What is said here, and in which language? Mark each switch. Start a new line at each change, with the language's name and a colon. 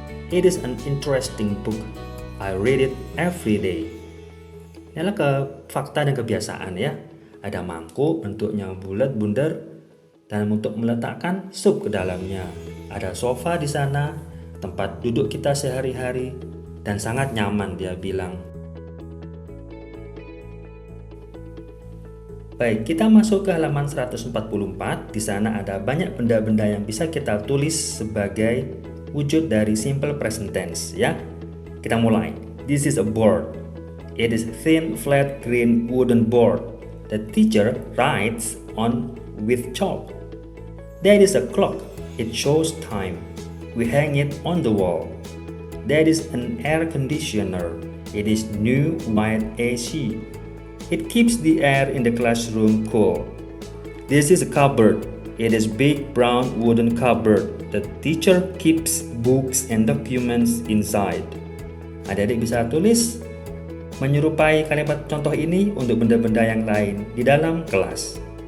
English: It is an interesting book. I read it every day.
Indonesian: Inilah ke fakta dan kebiasaan ya. Ada mangkuk bentuknya bulat bundar dan untuk meletakkan sup ke dalamnya. Ada sofa di sana, tempat duduk kita sehari-hari dan sangat nyaman dia bilang. Baik, kita masuk ke halaman 144. Di sana ada banyak benda-benda yang bisa kita tulis sebagai wujud dari simple present tense ya. Kita mulai.
English: This is a board. It is thin, flat, green wooden board. The teacher writes on with chalk. There is a clock. It shows time. We hang it on the wall. There is an air conditioner. It is new white AC. It keeps the air in the classroom cool. This is a cupboard. It is big brown wooden cupboard. The teacher keeps books and documents inside.
Indonesian: Adik-adik bisa tulis menyerupai kalimat contoh ini untuk benda-benda yang lain di dalam kelas.